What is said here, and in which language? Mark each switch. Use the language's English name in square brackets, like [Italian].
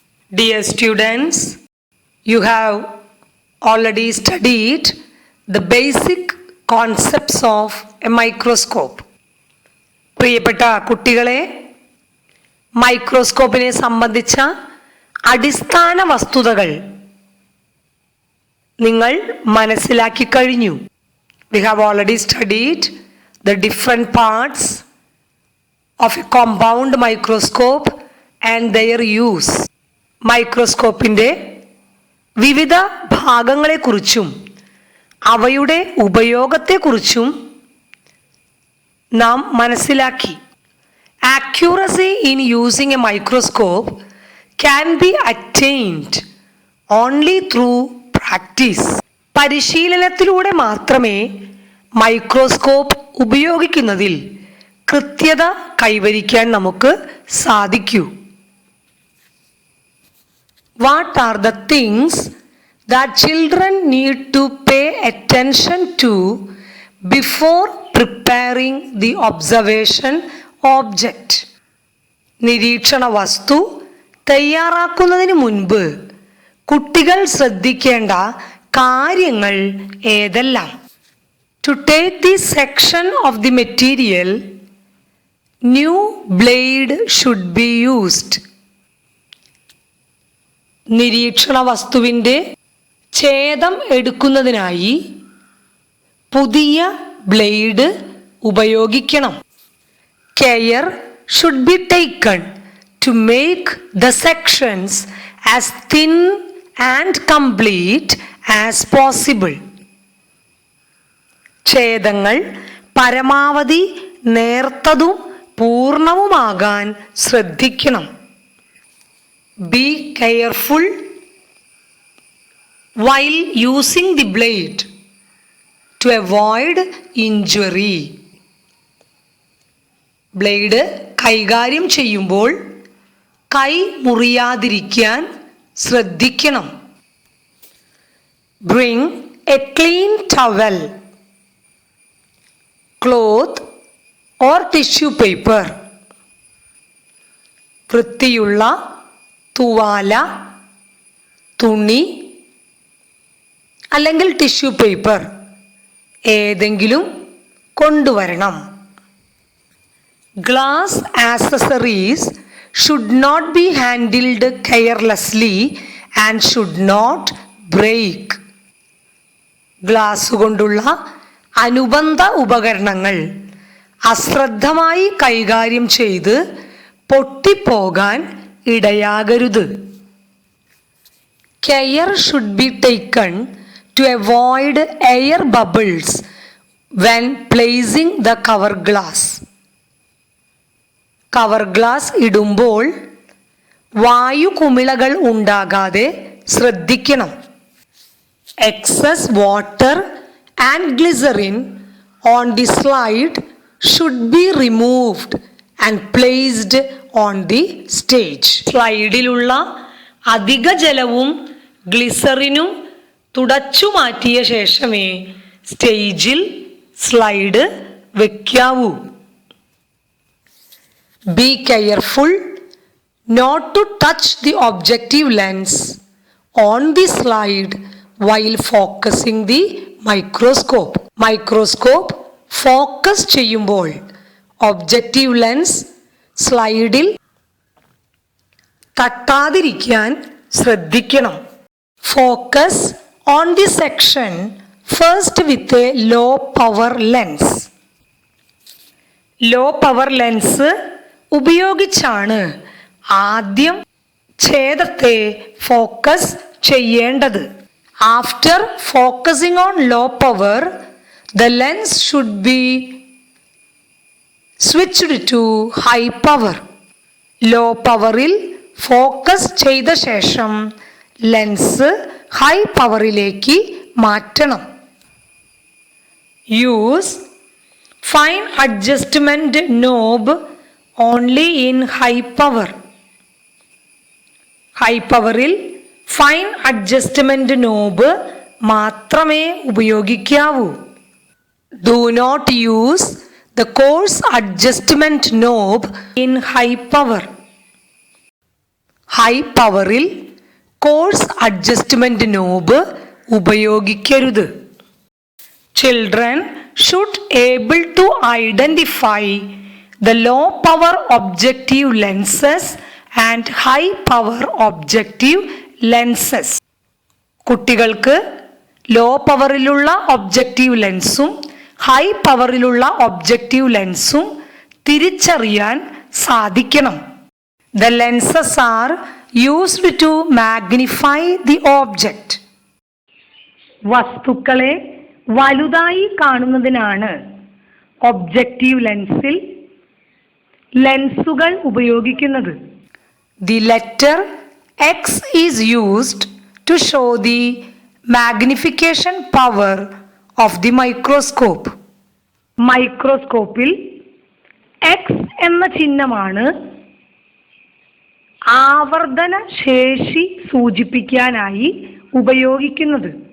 [English] Dear students, you have already studied the basic concepts of a microscope. [Malayalam] പ്രിയപ്പെട്ട കുട്ടികളെ, മൈക്രോസ്കോപ്പിനെ സംബന്ധിച്ച അടിസ്ഥാന വസ്തുതകൾ നിങ്ങൾ മനസ്സിലാക്കി കഴിഞ്ഞു. [English] We have already studied the different parts of a compound microscope and their use. [Malayalam] മൈക്രോസ്കോപ്പിൻ്റെ വിവിധ ഭാഗങ്ങളെക്കുറിച്ചും അവയുടെ ഉപയോഗത്തെക്കുറിച്ചും നാം മനസ്സിലാക്കി. [English] Accuracy in using a microscope can be attained only through practice. [Malayalam] പരിശീലനത്തിലൂടെ മാത്രമേ മൈക്രോസ്കോപ്പ് ഉപയോഗിക്കുന്നതിൽ കൃത്യത കൈവരിക്കാൻ നമുക്ക് സാധിക്കൂ. [English] What are the things that children need to pay attention to before preparing the observation object? [Malayalam] നിരീക്ഷണ വസ്തു തയ്യാറാക്കുന്നതിന് മുൻപ് കുട്ടികൾ ശ്രദ്ധിക്കേണ്ട കാര്യങ്ങൾ ഏതെല്ലാം? [English] To take this section of the material, new blade should be used. [Malayalam] നിരീക്ഷണ വസ്തുവിൻ്റെ ഛേദം എടുക്കുന്നതിനായി പുതിയ ബ്ലേഡ് ഉപയോഗിക്കണം. [English] Care should be taken to make the sections as thin and complete as possible. [Malayalam] ഛേദങ്ങൾ പരമാവധി നേർത്തതും പൂർണ്ണവുമാകാൻ ശ്രദ്ധിക്കണം. [English] Be careful while using the blade to avoid injury. [Malayalam] Blade കൈകാര്യം ചെയ്യുമ്പോൾ കൈ മുറിയാതിരിക്കാൻ ശ്രദ്ധിക്കണം. [English] Bring a clean towel, cloth or tissue paper. [Malayalam] വൃത്തിയുള്ള തുവാല, തുണി അല്ലെങ്കിൽ tissue paper ഏതെങ്കിലും കൊണ്ടുവരണം. [English] Glass accessories should not be handled carelessly and should not break. [Malayalam] Glass കൊണ്ടുള്ള അനുബന്ധ ഉപകരണങ്ങൾ അശ്രദ്ധമായി കൈകാര്യം ചെയ്ത് പൊട്ടിപ്പോകാൻ ഇടയാകരുത്. [English] Care should be taken to avoid air bubbles when placing the cover glass. [Malayalam] Cover glass ഇടുമ്പോൾ വായു കുമിളകൾ ഉണ്ടാകാതെ ശ്രദ്ധിക്കണം. [English] Excess water and glycerin on the slide should be removed and placed on the stage. [Malayalam] സ്ലൈഡിലുള്ള അധിക ജലവും ഗ്ലിസറിനും തുടച്ചു മാറ്റിയ ശേഷമേ സ്റ്റേജിൽ slide വെക്കാവൂ. [English] Be careful not to touch the objective lens on the slide while focusing the microscope. [Malayalam] Microscope focus ചെയ്യുമ്പോൾ objective lens സ്ലൈഡിൽ തട്ടാതിരിക്കാൻ ശ്രദ്ധിക്കണം. [English] Focus on the section first with a low power lens. [Malayalam] Low power lens ഉപയോഗിച്ചാണ് ആദ്യം ഛേദത്തെ focus ചെയ്യേണ്ടത്. [English] After focusing on low power, the lens should be switched to high power. [Malayalam] Law പവറിൽ focus ചെയ്ത ശേഷം lens high പവറിലേക്ക് മാറ്റണം. [English] Use fine adjustment knob only in high power. [Malayalam] High പവറിൽ fine adjustment knob മാത്രമേ ഉപയോഗിക്കാവൂ. [English] Do not use the coarse adjustment knob in high power. [Malayalam] High പവറിൽ coarse adjustment knob ഉപയോഗിക്കരുത്. [English] Children should able to identify the low power objective lenses and high power objective lenses. [Malayalam] കുട്ടികൾക്ക് law പവറിലുള്ള objective ലെൻസും high പവറിലുള്ള objective ലെൻസും തിരിച്ചറിയാൻ സാധിക്കണം. [English] The lenses are used to magnify the object. [Malayalam] വസ്തുക്കളെ വലുതായി കാണുന്നതിനാണ് objective ലെൻസിൽ ലെൻസുകൾ ഉപയോഗിക്കുന്നത്. [English] The letter X is used to show the magnification power of the microscope. [Malayalam] മൈക്രോസ്കോപ്പിൽ X എന്ന ചിഹ്നമാണ് ആവർത്തന ശേഷി സൂചിപ്പിക്കാനായി ഉപയോഗിക്കുന്നത്.